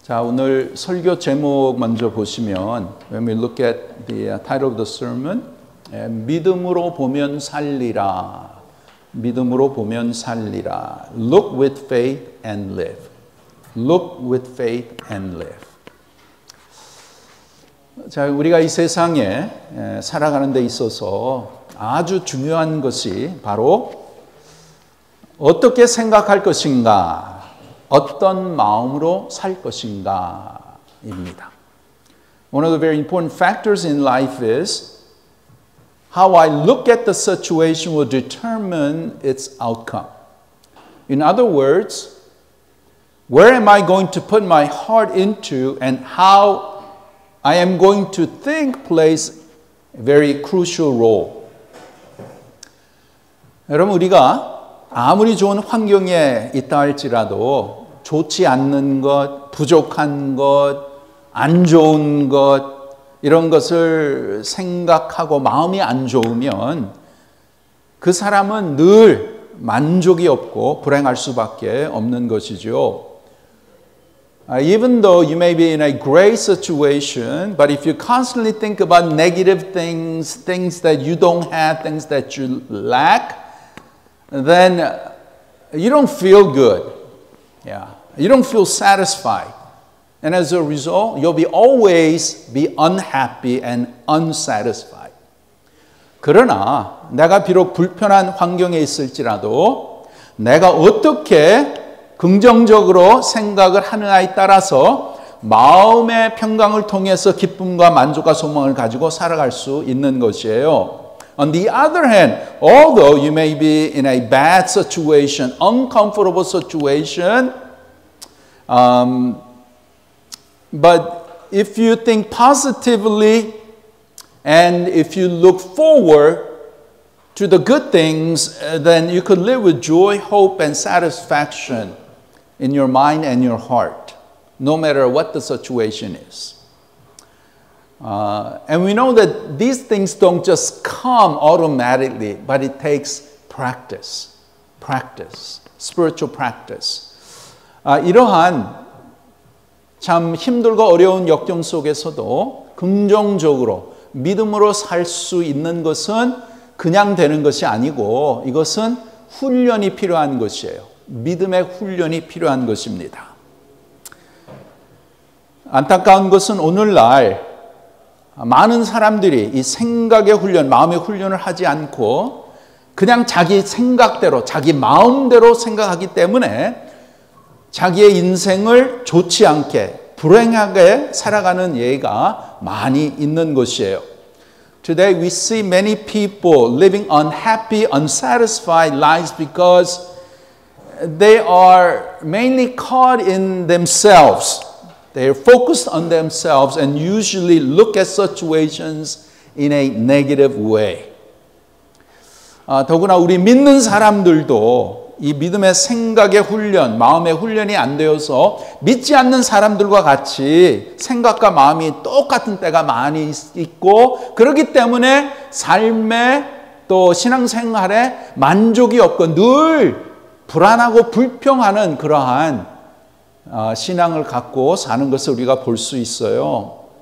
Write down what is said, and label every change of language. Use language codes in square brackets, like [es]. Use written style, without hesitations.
[ko] 자, 오늘 설교 제목 먼저 보시면 [en] when we look at the title of the sermon, [ko] 믿음으로 보면 살리라. 믿음으로 보면 살리라. [en] Look with faith and live. Look with faith and live. [ko] 자, 우리가 이 세상에 살아가는 데 있어서 아주 중요한 것이 바로 어떻게 생각할 것인가, 어떤 마음으로 살 것인가입니다. [en] One of the very important factors in life is how I look at the situation will determine its outcome. In other words, where am I going to put my heart into and how I am going to think plays a very crucial role. [ko] 여러분, 우리가 아무리 좋은 환경에 있다 할지라도 좋지 않는 것, 부족한 것, 안 좋은 것 이런 것을 생각하고 마음이 안 좋으면 그 사람은 늘 만족이 없고 불행할 수밖에 없는 것이죠. [en] Even though you may be in a great situation, but if you constantly think about negative things, things that you don't have, things that you lack, then you don't feel good. Yeah. You don't feel satisfied. And as a result, you'll always be unhappy and unsatisfied. [ko] 그러나 내가 비록 불편한 환경에 있을지라도 내가 어떻게 긍정적으로 생각을 하느냐에 따라서 마음의 평강을 통해서 기쁨과 만족과 소망을 가지고 살아갈 수 있는 것이에요. [en] On the other hand, although you may be in a bad situation, uncomfortable situation, but if you think positively and if you look forward to the good things, then you could live with joy, hope, and satisfaction in your mind and your heart, no matter what the situation is. And we know that these things don't just come automatically, but it takes practice, spiritual practice. [ko] 이러한 참 힘들고 어려운 역경 속에서도 긍정적으로 믿음으로 살 수 있는 것은 그냥 되는 것이 아니고 이것은 훈련이 필요한 것이에요. 믿음의 훈련이 필요한 것입니다. 안타까운 것은 오늘날 많은 사람들이 이 생각의 훈련, 마음의 훈련을 하지 않고 그냥 자기 생각대로, 자기 마음대로 생각하기 때문에 자기의 인생을 좋지 않게, 불행하게 살아가는 예가 많이 있는 것이에요. [en] Today we see many people living unhappy, unsatisfied lives because they are mainly caught in themselves. They are focused on themselves and usually look at situations in a negative way. [ko] 더구나 우리 믿는 사람들도 이 믿음의 생각의 훈련, 마음의 훈련이 안 되어서 믿지 않는 사람들과 같이 생각과 마음이 똑같은 때가 많이 있고 그렇기 때문에 삶에 또 신앙생활에 만족이 없고 늘 불안하고 불평하는 그러한 신앙을 갖고 사는 것을 우리가 볼 수 있어요.